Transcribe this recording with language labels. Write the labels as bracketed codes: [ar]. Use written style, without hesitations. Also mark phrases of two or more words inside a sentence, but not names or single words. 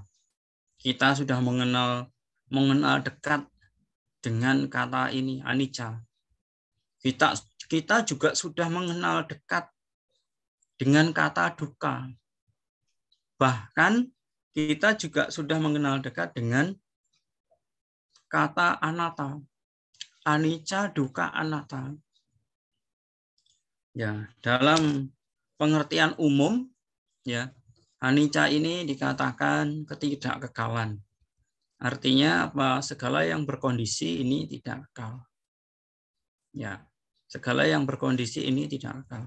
[id] Kita sudah mengenal dekat dengan kata ini anicca. Kita juga sudah mengenal dekat dengan kata dukkha. Bahkan kita juga sudah mengenal dekat dengan kata anatta. [pi] Anicca, dukkha, anatta. [id] Ya, dalam pengertian umum ya, anicca ini dikatakan ketidakkekalan. Artinya apa? Segala yang berkondisi ini tidak kekal. Ya, segala yang berkondisi ini tidak kekal.